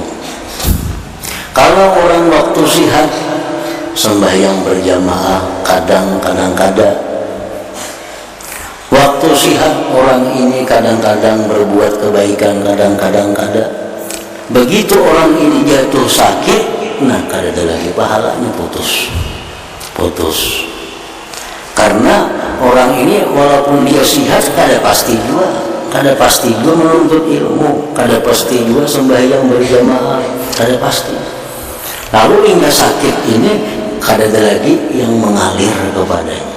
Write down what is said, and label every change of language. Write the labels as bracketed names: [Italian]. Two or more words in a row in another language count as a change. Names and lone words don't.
[Indonesian] Kalau orang waktu sehat sembahyang berjamaah kadang-kadang, waktu sehat orang ini kadang-kadang berbuat kebaikan, kadang-kadang. [Banjar] Begitu orang ini jatuh sakit, nah kada ada lagi pahalanya, putus. Karena orang ini walaupun dia sehat, kada pasti juga menuntut ilmu, kada pasti juga sembahyang berjamaah, kada pasti. Lalu hingga sakit ini kada ada lagi yang mengalir kepadanya.